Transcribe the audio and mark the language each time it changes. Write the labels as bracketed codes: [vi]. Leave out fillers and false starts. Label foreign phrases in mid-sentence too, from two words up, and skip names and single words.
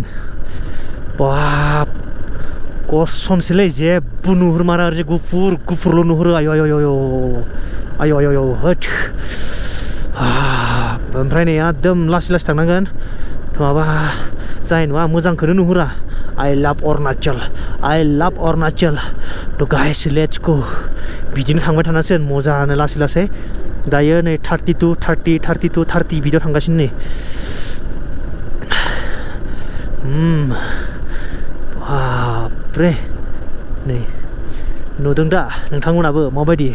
[brx] बाब कसमसैलै जेबो नुहुरमारा आरो गुफुरल' नुहुरो. आय होथ. ओमफ्राय नै एकदम लासै थांनांगोन नङाबा जाय नङा मोजांखौनो नुहुरा. [en] I love Arunachal. To guys, let's go. [brx] बिदिनो थांबाय थानांसिगोन मोजानो लासै. दायो नै 32 बिदियाव थांगासिनो नै. बापरे. नै नुदों दा नोंथांमोनाबो माबायदि?